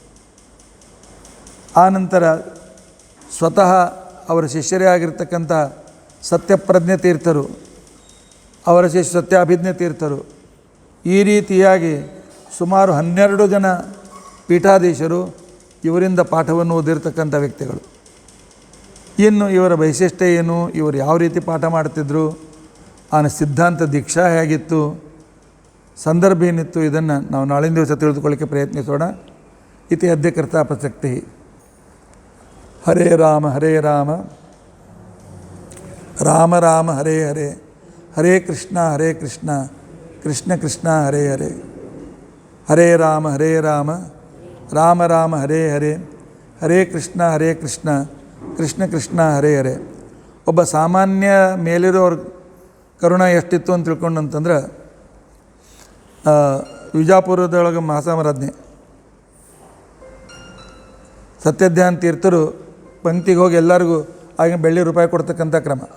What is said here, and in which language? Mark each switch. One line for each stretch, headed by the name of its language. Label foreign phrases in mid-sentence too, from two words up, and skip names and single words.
Kannada: ಆನಂತರ ಸ್ವತಃ ಅವರ ಶಿಷ್ಯರೇ ಆಗಿರ್ತಕ್ಕಂಥ ಸತ್ಯಪ್ರಜ್ಞೆ ತೀರ್ಥರು, ಅವರ ಶಿಷ್ಯ ಸತ್ಯಾಭಿಜ್ಞೆ ತೀರ್ಥರು, ಈ ರೀತಿಯಾಗಿ ಸುಮಾರು 12 ಜನ ಪೀಠಾಧೀಶರು ಇವರಿಂದ ಪಾಠವನ್ನು ಓದಿರ್ತಕ್ಕಂಥ ವ್ಯಕ್ತಿಗಳು. ಇನ್ನು ಇವರ ವೈಶಿಷ್ಟ್ಯ ಏನು, ಇವರು ಯಾವ ರೀತಿ ಪಾಠ ಮಾಡ್ತಿದ್ರು, ಸಿದ್ಧಾಂತ ದೀಕ್ಷಾ ಹೇಗಿತ್ತು, ಸಂದರ್ಭ ಏನಿತ್ತು, ಇದನ್ನು ನಾವು ನಾಳಿನ ದಿವಸ ತಿಳಿದುಕೊಳ್ಳಿಕ್ಕೆ ಪ್ರಯತ್ನಿಸೋಣ.
Sanskrit: ಇತಿ ಅದ್ಯ ಕರ್ತಾ ಪ್ರಸಕ್ತಿ. ಹರೇ ರಾಮ ಹರೇ ರಾಮ ರಾಮ ರಾಮ ಹರೇ ಹರೇ, ಹರೇ ಕೃಷ್ಣ ಕೃಷ್ಣ ಕೃಷ್ಣ ಹರೇ ಹರೇ, ಹರೇ ರಾಮ ರಾಮ ರಾಮ ಹರೇ ಹರೇ, ಹರೇ ಕೃಷ್ಣ ಕೃಷ್ಣ ಕೃಷ್ಣ ಹರೇ ಹರೇ.
Kannada: ಒಬ್ಬ ಸಾಮಾನ್ಯ ಮೇಲಿರೋರ ಕರುಣ ಎಷ್ಟಿತ್ತು ಅಂತ ತಿಳ್ಕೊಂಡಂತಂದ್ರೆ, ವಿಜಾಪುರದೊಳಗೆ ಮಹಾಸಾಮರಾಜ್ಞೆ ಸತ್ಯಧ್ಯಾನ ತೀರ್ಥರು ಪಂಕ್ತಿಗೆ ಹೋಗಿ ಎಲ್ಲರಿಗೂ ಆಗಿನ ಬೆಳ್ಳಿ ರೂಪಾಯಿ ಕೊಡ್ತಕ್ಕಂಥ ಕ್ರಮ.